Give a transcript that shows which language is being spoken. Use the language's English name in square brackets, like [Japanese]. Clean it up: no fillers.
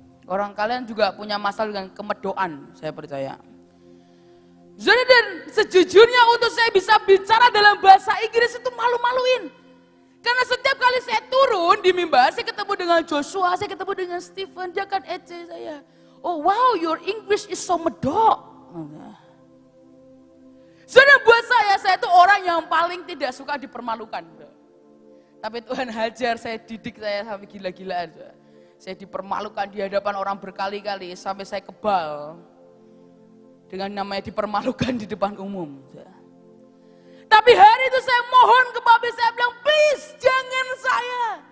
[Indonesian] Orang kalian juga punya masalah dengan kemedokan, saya percaya. Jadi dan sejujurnya untuk saya bisa bicara dalam bahasa Inggris itu malu-maluin. Karena setiap kali saya turun di mimbar, saya ketemu dengan Joshua, saya ketemu dengan Stephen, dia kan ece saya. [English] Oh wow, your English is so medok. [Indonesian] Jadi buat saya itu orang yang paling tidak suka dipermalukan. Tapi Tuhan hajar, saya didik saya sampai gila-gilaan. Saya dipermalukan di hadapan orang berkali-kali sampai saya kebal. Dengan namanya dipermalukan di depan umum. Tapi hari itu saya mohon ke papi, saya bilang please jangan saya.